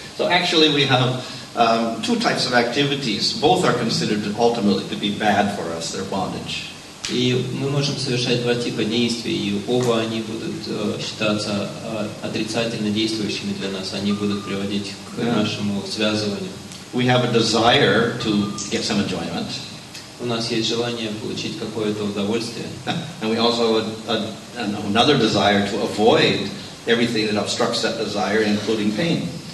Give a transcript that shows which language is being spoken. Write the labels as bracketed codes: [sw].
[en] So actually we have two types of activities. Both are considered ultimately to be bad for us. They're bondage. [ru] И мы можем совершать два типа действий, и оба они будут считаться отрицательно действующими для нас. Они будут приводить к нашему связыванию. [en] We have a desire to get some enjoyment. [ru] У нас есть желание получить какое-то удовольствие. [en] And we also have another desire to avoid everything that obstructs that desire, including pain.